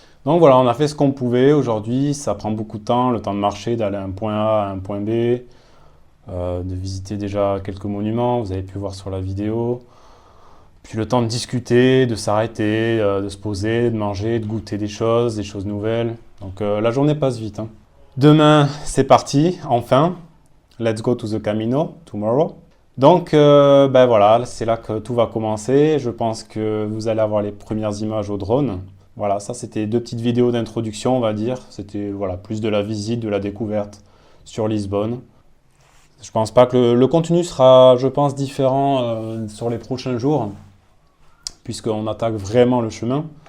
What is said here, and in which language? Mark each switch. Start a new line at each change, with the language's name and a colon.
French: Donc voilà, on a fait ce qu'on pouvait aujourd'hui. Ça prend beaucoup de temps, le temps de marcher, d'aller à un point A à un point B. De visiter déjà quelques monuments, vous avez pu voir sur la vidéo. Puis le temps de discuter, de s'arrêter, de se poser, de manger, de goûter des choses nouvelles. Donc la journée passe vite. Hein. Demain, c'est parti, enfin.
English: Let's go to the Camino, tomorrow.
French: Donc ben voilà, c'est là que tout va commencer. Je pense que vous allez avoir les premières images au drone. Voilà, ça c'était 2 petites vidéos d'introduction, on va dire. C'était voilà, plus de la visite, de la découverte sur Lisbonne. Je pense pas que le contenu sera, je pense, différent sur les prochains jours, puisqu'on attaque vraiment le chemin.